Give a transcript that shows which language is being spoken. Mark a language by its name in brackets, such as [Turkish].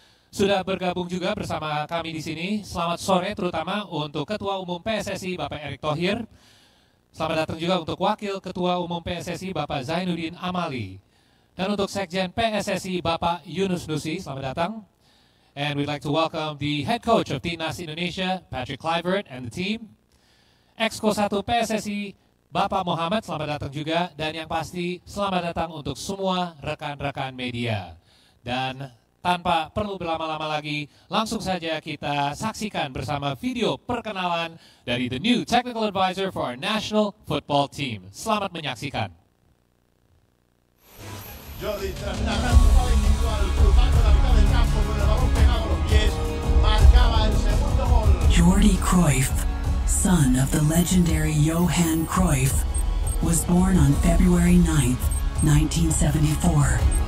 [Indonesian] Sudah bergabung juga bersama kami di sini. Selamat sore terutama untuk Ketua Umum PSSI Bapak Erick Thohir. Selamat datang juga untuk Wakil Ketua Umum PSSI Bapak Zainuddin Amali. Dan untuk Sekjen PSSI Bapak Yunus Nusi, selamat datang. [English] And we'd like to welcome the head coach of Timnas Indonesia, Patrick Kluivert, and the team. [Indonesian] Exco 1 PSSI Bapak Muhammad, selamat datang juga. Dan yang pasti, selamat datang untuk semua rekan-rekan media. Dan tanpa perlu berlama-lama lagi, langsung saja kita saksikan bersama video perkenalan dari [English] the new technical advisor for our national football team. [Indonesian] Selamat menyaksikan. [Spanish] Jordi, tras una gran jugada individual, cruzando la mitad del campo con el balón pegado a los pies, marcaba el segundo gol. [English] Jordi Cruyff, son of the legendary Johan Cruyff, was born on February 9th, 1974.